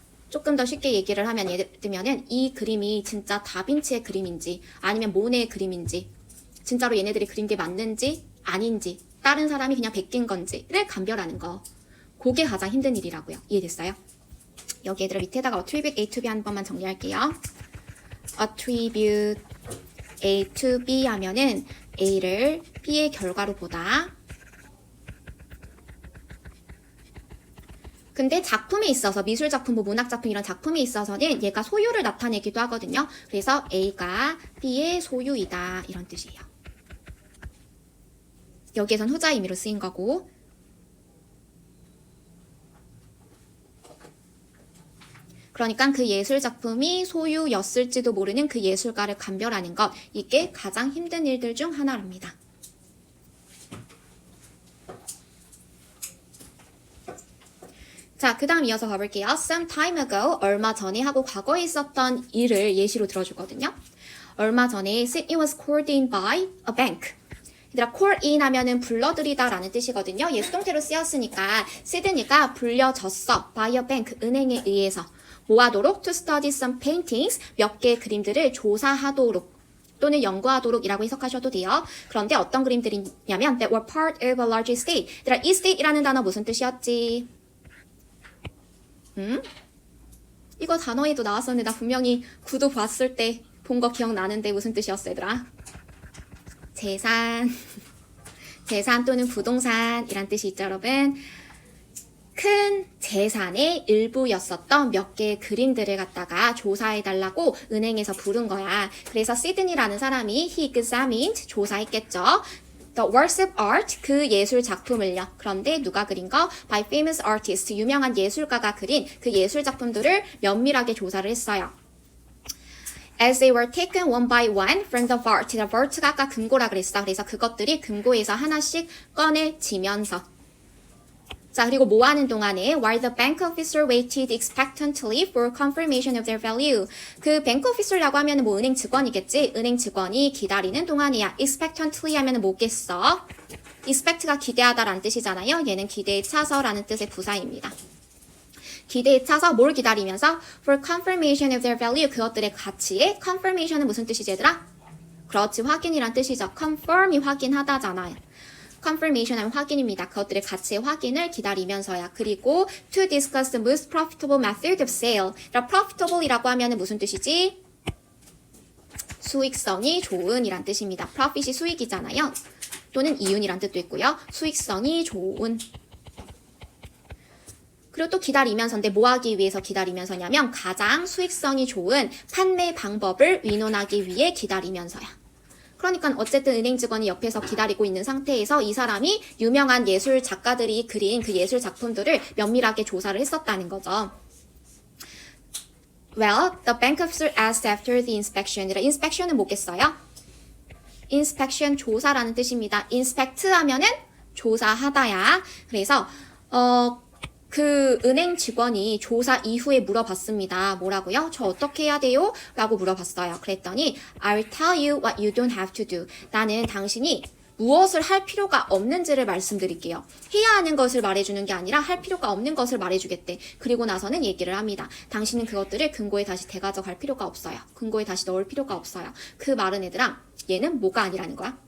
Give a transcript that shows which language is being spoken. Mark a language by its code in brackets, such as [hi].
[ko] 조금 더 쉽게 얘기를 하면 예를 들면은 이 그림이 진짜 다빈치의 그림인지 아니면 모네의 그림인지 진짜로 얘네들이 그린 게 맞는지 아닌지 다른 사람이 그냥 베낀 건지를 감별하는 거. 그게 가장 힘든 일이라고요. 이해됐어요? 여기 얘들아 밑에다가 [en] attribute A to B [ko] 한 번만 정리할게요. [en] attribute A to B [ko] 하면은 A를 B의 결과로 보다. 근데 작품에 있어서 미술작품, 뭐 문학작품 이런 작품에 있어서는 얘가 소유를 나타내기도 하거든요. 그래서 A가 B의 소유이다 이런 뜻이에요. 여기에선 후자 의미로 쓰인 거고 그러니까 그 예술 작품이 소유였을지도 모르는 그 예술가를 감별하는 것 이게 가장 힘든 일들 중 하나랍니다. 자, 그 다음 이어서 가볼게요. [en] Some time ago, [ko] 얼마 전에 하고 과거에 있었던 일을 예시로 들어주거든요. 얼마 전에 [en] Sydney was called in by a bank. [ko] 얘들아, call in 하면은 불러들이다 라는 뜻이거든요. 얘 수동태로 쓰였으니까 시드니가 불려졌어. [en] by a bank, [ko] 은행에 의해서. 뭐 하도록? [en] To study some paintings, [ko] 몇 개의 그림들을 조사하도록 또는 연구하도록 이라고 해석하셔도 돼요. 그런데 어떤 그림들이냐면 [en] that were part of a large estate. [ko] 얘들아, estate이라는 단어 무슨 뜻이었지? 이거 단어에도 나왔었는데 나 분명히 구도 봤을 때 본 거 기억나는데 무슨 뜻이었어 얘들아? 재산. 재산 또는 부동산 이란 뜻이 있죠 여러분. 큰 재산의 일부였었던 몇 개의 그림들을 갖다가 조사해달라고 은행에서 부른 거야. 그래서 시드니라는 사람이 [en] he examined, [ko] 조사했겠죠. [en] The works of art, [ko] 그 예술 작품을요. 그런데 누가 그린 거? [en] By famous artists, [ko] 유명한 예술가가 그린 그 예술 작품들을 면밀하게 조사를 했어요. [en] As they were taken one by one from the vault. [ko] The vault가 아까 금고라 그랬어. 그래서 그것들이 금고에서 하나씩 꺼내지면서 자, 그리고 뭐 하는 동안에 [en] while the bank officer waited expectantly for confirmation of their value. [ko] 그 bank officer라고 하면은 뭐 은행 직원이겠지? 은행 직원이 기다리는 동안이야. expectantly 하면은 뭐겠어? expect가 기대하다라는 뜻이잖아요. 얘는 기대에 차서라는 뜻의 부사입니다. 기대에 차서 뭘 기다리면서 [en] for confirmation of their value. [ko] 그것들의 가치에 confirmation은 무슨 뜻이지 얘들아? 그렇지, 확인이란 뜻이죠. confirm이 확인하다잖아요. confirmation 하면 확인입니다. 그것들의 가치의 확인을 기다리면서야. 그리고 [en] to discuss the most profitable method of sale. [ko] profitable이라고 하면 무슨 뜻이지? 수익성이 좋은 이란 뜻입니다. profit이 수익이잖아요. 또는 이윤이란 뜻도 있고요. 수익성이 좋은. 그리고 또 기다리면서인데 뭐 하기 위해서 기다리면서냐면 가장 수익성이 좋은 판매 방법을 의논하기 위해 기다리면서야. 그러니까 어쨌든 은행 직원이 옆에서 기다리고 있는 상태에서 이 사람이 유명한 예술 작가들이 그린 그 예술 작품들을 면밀하게 조사를 했었다는 거죠. [en] Well, the bank officer asked after the inspection. [ko] inspection은 뭐겠어요? inspection 조사라는 뜻입니다. inspect 하면은 조사하다야. 그래서 그 은행 직원이 조사 이후에 물어봤습니다. 뭐라고요? 저 어떻게 해야 돼요? 라고 물어봤어요. 그랬더니 [en] I'll tell you what you don't have to do. [ko] 나는 당신이 무엇을 할 필요가 없는지를 말씀드릴게요. 해야 하는 것을 말해주는 게 아니라 할 필요가 없는 것을 말해주겠대. 그리고 나서는 얘기를 합니다. 당신은 그것들을 금고에 다시 대가져갈 필요가 없어요. 금고에 다시 넣을 필요가 없어요. 그 말은 얘들아, 얘는 뭐가 아니라는 거야?